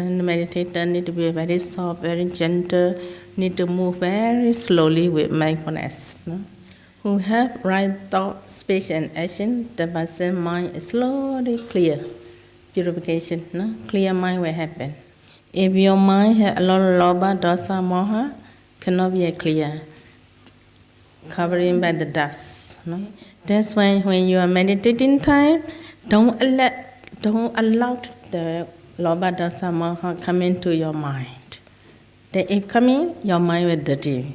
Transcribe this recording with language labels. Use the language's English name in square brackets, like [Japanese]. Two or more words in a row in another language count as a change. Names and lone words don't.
[English] And the meditator need to be very soft, very gentle, need to move very slowly with mindfulness. Who have right thought, speech, and action, the person mind is slowly clear. Purification, clear mind will happen. If your mind has a lot of [Pali] lobha, dosa, moha, [English] cannot be clear, covering by the dust. That's why when you are meditating time, don't allow the [Pali] Lobha, Dosa, Moha [English] come into your mind. Then if coming, your mind will dirty.